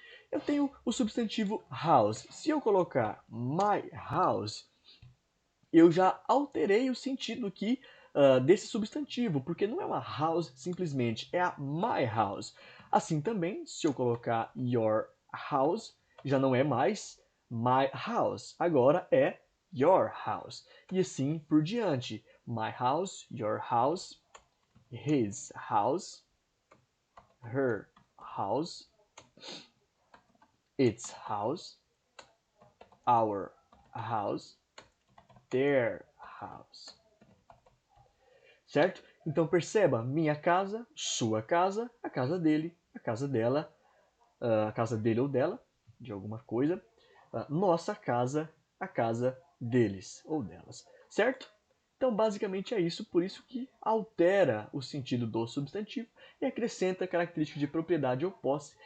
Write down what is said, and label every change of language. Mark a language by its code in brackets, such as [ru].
[pt] Eu tenho o substantivo house. Se eu colocar my house, eu já alterei o sentido aqui desse substantivo, porque não é uma house simplesmente, é a my house. Assim também, se eu colocar your house, já não é mais my house, agora é your house. E assim por diante. [en] My house, your house, his house, her house, its house, our house, their house. [pt] Certo? Então perceba, minha casa, sua casa, a casa dele, a casa dela, a casa dele ou dela, de alguma coisa, nossa casa, a casa deles ou delas. Certo? Então basicamente é isso, por isso que altera o sentido do substantivo e acrescenta características de propriedade ou posse.